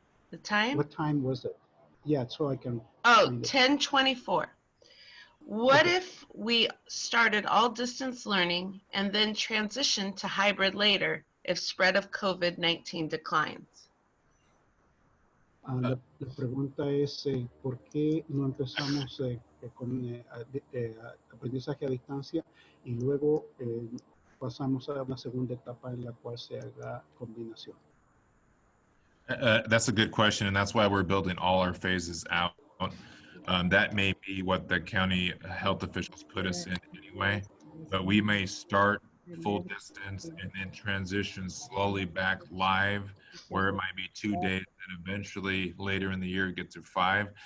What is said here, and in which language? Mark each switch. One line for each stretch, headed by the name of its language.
English: The time? What time was it? Yeah, so I can. Oh, 10:24. What if we started all distance learning and then transitioned to hybrid later if spread of COVID-19 declines?
Spanish: La pregunta es, ¿por qué no empezamos con aprendizaje a distancia y luego pasamos a una segunda etapa en la cual se haga combinación?
English: That's a good question, and that's why we're building all our phases out. That may be what the county health officials put us in anyway, but we may start full distance and then transition slowly back live, where it might be 2 days and eventually later in the year get to 5.